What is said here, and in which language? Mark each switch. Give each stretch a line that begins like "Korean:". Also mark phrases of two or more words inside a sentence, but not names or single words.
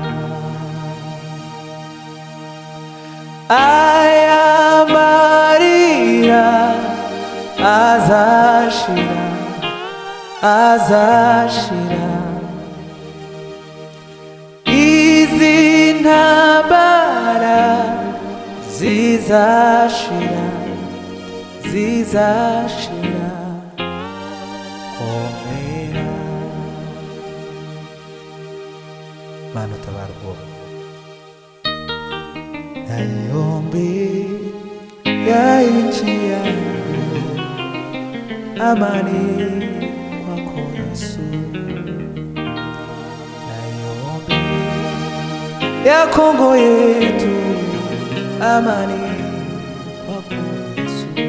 Kinyarwanda: Aya Maria azashira, azashira, izi ntambara zizashira, zizashira, komera. Mana utabara ubwoko.
Swahili: Naiombea nchi yangu amani kwako Yesu, naiombea Kongo yetu amani kwako Yesu,